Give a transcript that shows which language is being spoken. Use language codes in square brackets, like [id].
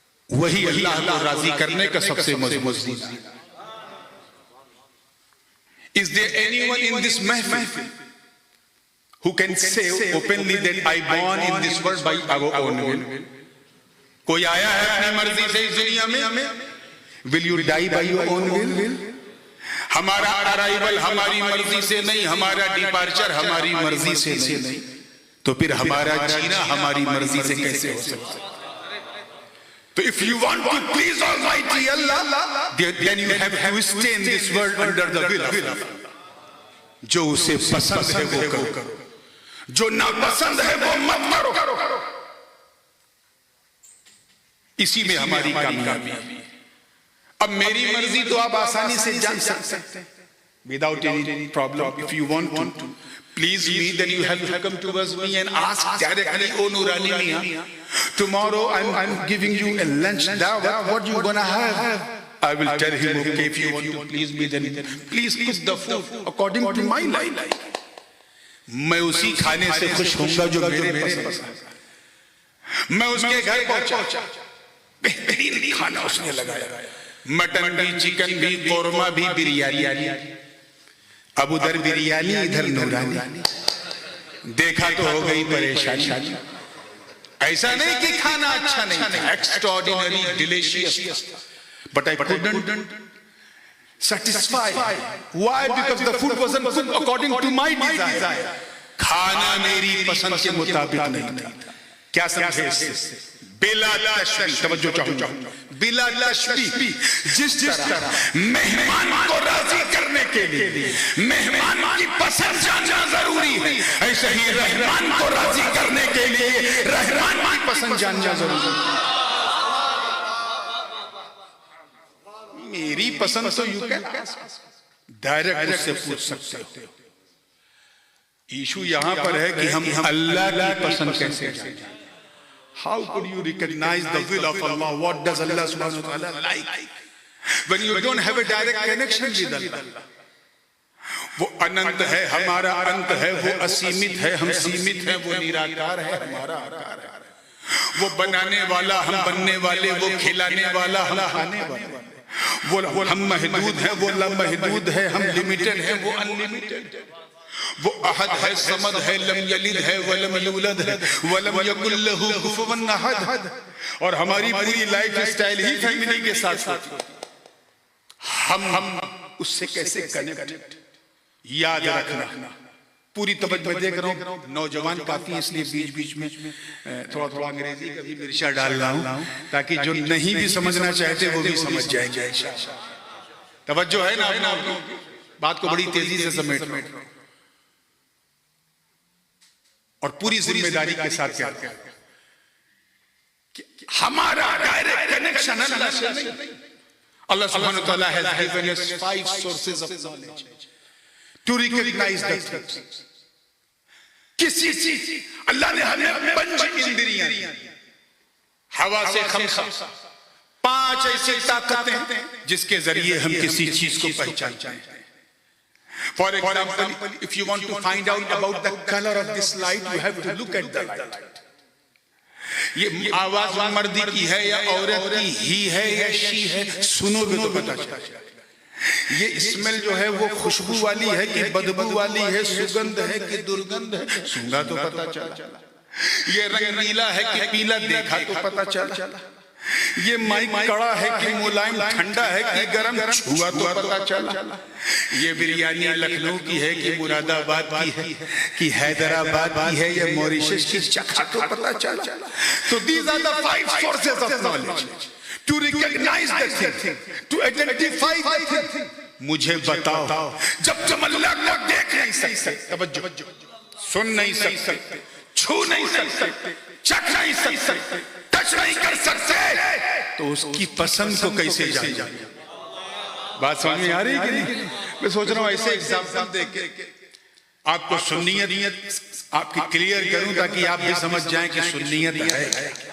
[ur] وہی اللہ کو راضی کرنے کا سب سے مضبوط دین ہے. [en] Is there anyone in this mahfil who can say openly that I born in this world by our own will? [ur] کوئی آیا ہے اپنی مرضی سے اس دنیا میں؟ [en] Will you die by your own will? [ur] ہمارا ارائیول ہماری مرضی سے نہیں، ہمارا ڈیپارچر ہماری مرضی سے نہیں، تو پھر ہمارا جینا ہماری مرضی سے کیسے ہو سکتا ہے؟ تو [en] if you want to please Almighty Allah, then you have to stay in this world under the will of Allah. [ur] جو اسے پسند ہے وہ کرو، جو ناپسند ہے وہ مت کرو. اسی میں ہماری کامیابی ہے. اب میری مرضی تو آپ آسانی سے جان سکتے ہیں [en] without any problem. If you want to please me, then you have to come towards me and ask directly, oh Nurani Mian, tomorrow I'm giving you a lunch dawah, what you gonna have? I will tell him, okay, if you want to please me, then please cook the food according to my life. [ur] میں اسی کھانے سے خوش ہوں گا جو میرے پسند ہے. میں اس کے گھر پہنچا، بہترین کھانا اس نے لگایا، مٹن بھی، چکن بھی، قورمہ بھی، بریانی. اب ادھر بریانی ادھر نورانی. دیکھا تو ہو گئی پریشانی. ایسا نہیں کہ کھانا اچھا نہیں تھا، ایکسٹراڈینری delicious, [en] but I couldn't satisfy. Why? Because the food wasn't cooked according to my desire. [ur] کھانا میری پسند کے مطابق نہیں تھا. کیا سمجھے اس سے؟ بلا تشبیہ، توجہ چاہوں، بلا تشبیہ. جس طرح مہمان کو راضی کرنے کے لیے مہمان کی پسند جاننا ضروری ہے، ایسے ہی رحمان کو راضی کرنے کے لیے رحمان کی پسند جاننا ضروری ہے. میری پسند تو [en] you can direct [ur] اس سے پوچھ سکتے ہو. ایشو یہاں پر ہے کہ ہم اللہ کی پسند کیسے جانیں. [en] How could you recognize the will of Allah? What does Allah subhanahu wa ta'ala like? When you don't have a direct connection with Allah. [ur] وہ اننت ہے، ہمارا انت ہے، وہ اسیمت ہے، ہم سیمت ہیں، وہ نیراکار ہے، ہمارا آکار ہے. وہ بنانے والا، ہم بننے والے، وہ کھلانے والا، ہم کھانے والے. وہ ہم محدود ہیں، وہ لامحدود ہے، ہم لیمیٹڈ ہیں، وہ انلیمیٹڈ. وہ احد ہے، صمد ہے، [ar] لم یلد ہے ولم یولد ہے ولم یکن لہ کفوا احد. [ur] اور ہماری پوری لائف سٹائل ہی فیملی کے ساتھ ہوتی. ہم اس سے کیسے کنیکٹ؟ یاد رکھنا. پوری توجہ دیکھ رہا ہوں نوجوان کافی، اس لیے بیچ بیچ میں تھوڑا انگریزی کا بھی مرچا ڈال رہا ہوں تاکہ جو نہیں بھی سمجھنا چاہتے وہ بھی سمجھ جائیں گے. توجہ ہے نا آپ لوگوں کی؟ بات کو بڑی تیزی سے سمیٹ رہا ہوں اور پوری ذمہ داری کے ساتھ کہتا ہوں کہ ہمارا ڈائریکٹ کنیکشن اللہ سے نہیں. [en] اللہ سبحانہ وتعالی has given us 5 sources of knowledge to recognize the things. [ur] کسی چیز اللہ نے ہمیں 5 اندریاں، ہوا سے 5 5 ایسی طاقتیں جس کے ذریعے ہم کسی چیز کو پہچانتے ہیں. [en] For example, if you want to find out about the color of this light, you have to look at the light. [ur] یہ آواز مردی کی ہے یا عورت کی ہی ہے یا شی ہے، سنو گے تو پتا چلے. یہ اسمیل جو ہے وہ خوشبو والی ہے کہ بدبو والی ہے، سگندھ ہے کہ درگندھ ہے، سونگا تو پتا چلا. یہ رنگ نیلا ہے کہ پیلا، دیکھا تو پتا چلا. یہ مائک کڑا ہے کہ ملائم، ٹھنڈا ہے کہ گرم، چھوا تو پتا چلا. یہ بریانی لکھنؤ کی ہے کہ مراد آباد کی ہے کہ حیدرآباد کی ہے یا موریشس کی، چکھا تو پتا چلا. [en] تو these are the 5 sources of knowledge to recognize the thing, to identify the thing. [ur] مجھے بتاؤ، جب تم اللہ کو دیکھ نہیں سکتے، توجہ، سن نہیں سکتے، چھو نہیں سکتے، چکھ نہیں سکتے، ٹچ نہیں کر سکتے، تو اس کی پسند کو کیسے جانیں؟ بات سمجھ میں آ رہی ہے کہ نہیں؟ میں سوچ رہا ہوں ایسے ایگزامپل دے کے آپ کو سنیت آپ کی کلیئر کروں تاکہ آپ بھی سمجھ جائیں کہ سنیت ہے.